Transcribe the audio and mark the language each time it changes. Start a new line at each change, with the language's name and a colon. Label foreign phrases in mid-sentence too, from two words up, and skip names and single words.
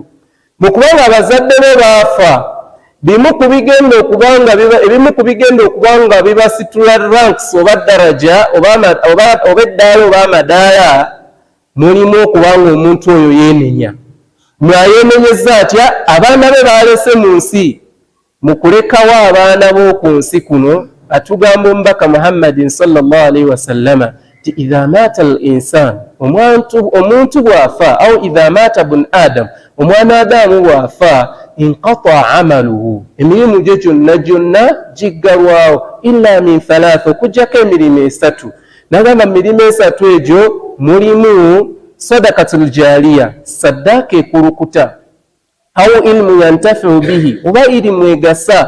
Ganda: Mu kubanga abazadde be baafa ebimu ku bigenda okuba nga bibasitula ranks oba daraja oba eddaala oba amadaala mulimu okuba nga omuntu oyo yeenenya. Mwayeenenyeza atya abaana be baalese mu nsi. Mu kulekawo abaana b'oku nsi kuno atugamba omubaka Muhammadin
Arabic: صلى الله عليه وسلم
Ganda: ti
Arabic: إذا مات الإنسان
Ganda: omuntu bw'afa
Arabic: أو إذا مات ابن آدم
Ganda: omwana Adamu bw'afa
Arabic: انقطع عمله
Ganda: emirimu gye gyonna giggalwawo
Arabic: إلا من ثلاثة
Ganda: okuggyako emirimu esatu. Nagamba emirimu esatu egyo mulimu
Arabic: صدقة جارية
Ganda: saddaaka ekulukuta
Arabic: أو علم ينتفع به
Ganda: oba irimu egasa.